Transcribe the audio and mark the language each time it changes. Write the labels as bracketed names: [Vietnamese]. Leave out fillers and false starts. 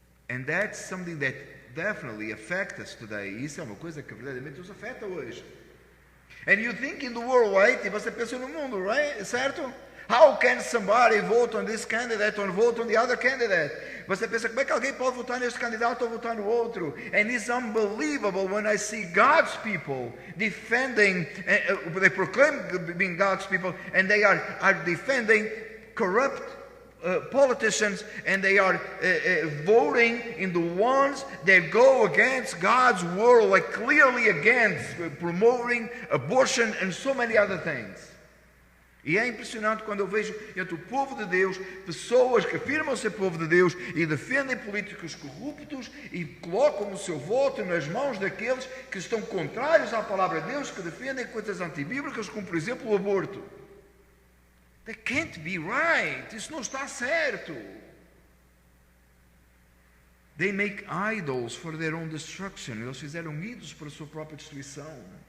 [English] And that's something that definitely affects us today. [Portuguese] Isso é uma coisa que verdadeiramente nos afeta hoje. [English] And you think in the world, right? [Portuguese] E você pensa no mundo, right? Certo? [English] How can somebody vote on this candidate or vote on the other candidate? [Portuguese] Você pensa, como é que alguém pode votar neste candidato ou votar no outro? [English] And it's unbelievable when I see God's people defending, they proclaim being God's people, and they are defending corrupt politicians, and they are voting in the ones that go against God's world, like clearly against promoting abortion and so many other things. [Portuguese] E é impressionante quando eu vejo entre o povo de Deus pessoas que afirmam ser povo de Deus e defendem políticos corruptos e colocam o seu voto nas mãos daqueles que estão contrários à palavra de Deus, que defendem coisas antibíblicas, como por exemplo o aborto. [English] That can't be right. [Portuguese] Isso não está certo. [English] They make idols for their own destruction. [Portuguese] Eles fizeram ídolos para a sua própria destruição.